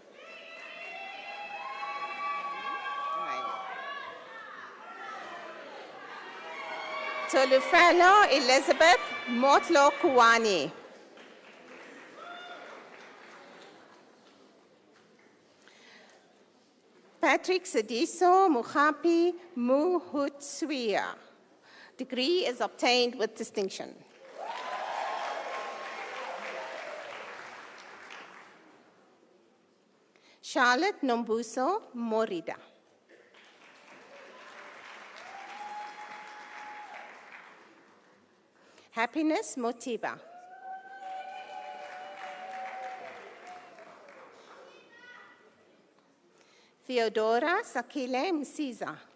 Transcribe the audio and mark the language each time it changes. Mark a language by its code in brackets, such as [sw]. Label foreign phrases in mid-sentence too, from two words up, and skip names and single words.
[en] Tolufelo Elizabeth Motlo Kuwani. Patrick Sediso Muhapi Muhutswia. Degree is obtained with distinction. Charlotte Nombuso Morida. Happiness Motiba. Theodora Sakile Msiza.